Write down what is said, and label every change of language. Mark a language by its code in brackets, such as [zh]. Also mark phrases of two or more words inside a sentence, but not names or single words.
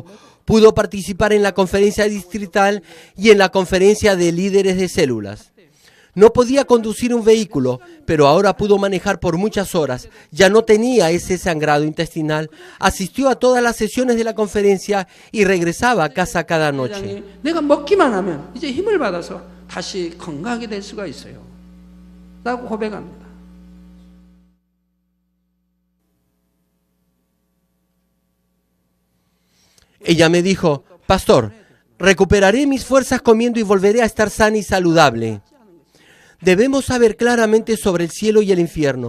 [es] Pudo participar en la conferencia distrital y en la conferencia de líderes de células. No podía conducir un vehículo, pero ahora pudo manejar por muchas horas. Ya no tenía ese sangrado intestinal. Asistió a todas las sesiones de la conferencia y regresaba a casa cada noche. [ko] 내가 먹기만 하면 이제 힘을 받아서 다시 건강하게 될 수가 있어요. 라고 고백합니다. [es] Ella me dijo: Pastor, recuperaré mis fuerzas comiendo y volveré a estar sana y saludable. Debemos saber claramente sobre el cielo y el infierno.